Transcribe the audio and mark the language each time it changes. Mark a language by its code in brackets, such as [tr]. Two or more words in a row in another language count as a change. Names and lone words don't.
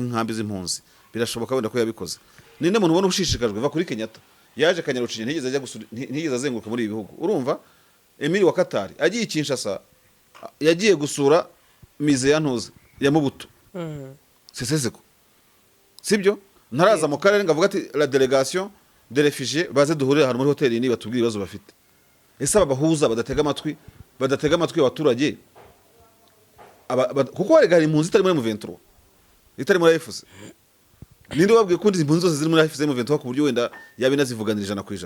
[rw] nk'inkambi z'impunzi birashoboka wenda ko yabikoze ninde muntu ubona ushishikajwe va kuri Kenyatta yaje Kanyarucinya ntigeze ajya gusura ntigeze azenguruka muri ibi bihugu urumva Emile wa Katari agiye Kinshasa yagiye gusura mize ya ntuze ya Mobutu sesezeko sibyo ntaraza mu karere ngavuga ati [fr] la délégation de réfugiés [rw] baze duhurira hano muri hoteli ni batubwira ibibazo bafite ese abahuza badatega amatwi abaturage kuko barega impunzi itari muri M23 itari muri FCC ninde wabwiye kundi impunzi zose ziri muri FCC M23 ku buryo wenda yabinazivuganira 100%.